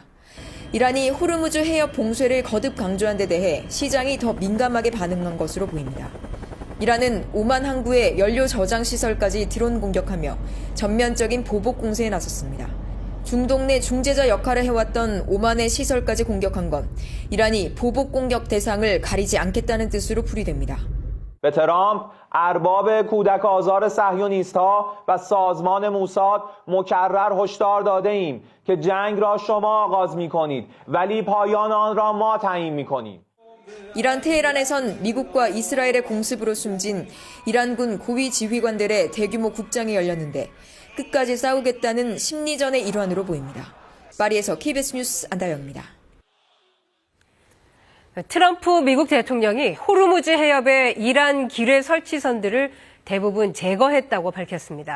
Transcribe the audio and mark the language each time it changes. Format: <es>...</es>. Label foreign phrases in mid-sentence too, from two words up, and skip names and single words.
<ko>이란이 호르무즈 해협 봉쇄를 거듭 강조한 데 대해 시장이 더 민감하게 반응한 것으로 보입니다. 이란은 오만 항구의 연료 저장 시설까지 드론 공격하며 전면적인 보복 공세에 나섰습니다. 중동 내 중재자 역할을 해왔던 오만의 시설까지 공격한 건 이란이 보복 공격 대상을 가리지 않겠다는 뜻으로 풀이됩니다.</ko> <fa>به ترامپ ارباب کودک آزار صهیونیست‌ها و سازمان موساد مکرر هشدار داده ایم که جنگ را شما آغاز می‌کنید ولی پایان آن را ما تعیین می‌کنیم.</fa> <ko>이란 테헤란에선 미국과 이스라엘의 공습으로 숨진 이란군 고위 지휘관들의 대규모 국장이 열렸는데 끝까지 싸우겠다는 심리전의 일환으로 보입니다. 파리에서 KBS 뉴스 안다영입니다. 트럼프 미국 대통령이 호르무즈 해협의 이란 기뢰 설치선들을 대부분 제거했다고 밝혔습니다.</ko>